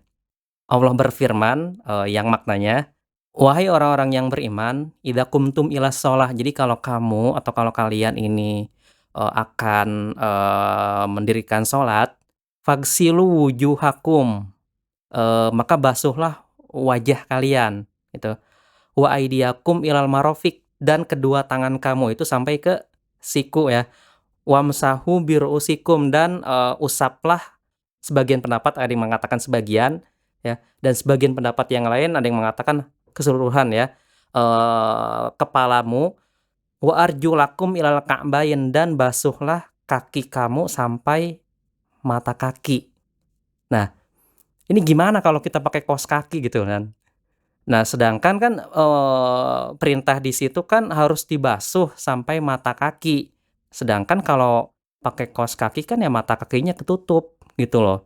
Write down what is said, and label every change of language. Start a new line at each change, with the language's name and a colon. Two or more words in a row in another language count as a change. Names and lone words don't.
Indonesian: Allah berfirman, yang maknanya, "Wahai orang-orang yang beriman,
Arabic: إذا قمتم إلى الصلاة,"
Indonesian: jadi kalau kamu atau kalau kalian ini, akan, mendirikan sholat,
Arabic: "فاغسلوا وجوهكم,"
Indonesian: maka basuhlah wajah kalian, gitu.
Arabic: "وأيديكم إلى المرافق,"
Indonesian: dan kedua tangan kamu itu sampai ke siku ya.
Arabic: "وامسحوا برءوسكم,"
Indonesian: dan, usaplah, sebagian pendapat ada yang mengatakan sebagian, ya, dan sebagian pendapat yang lain ada yang mengatakan keseluruhan ya, kepalamu,
Arabic: "وأرجلكم إلى الكعبين,"
Indonesian: dan basuhlah kaki kamu sampai mata kaki. Nah, ini gimana kalau kita pakai kaos kaki gitu kan. Nah, sedangkan kan, perintah di situ kan harus dibasuh sampai mata kaki. Sedangkan kalau pakai kaos kaki kan ya mata kakinya ketutup, gitu loh.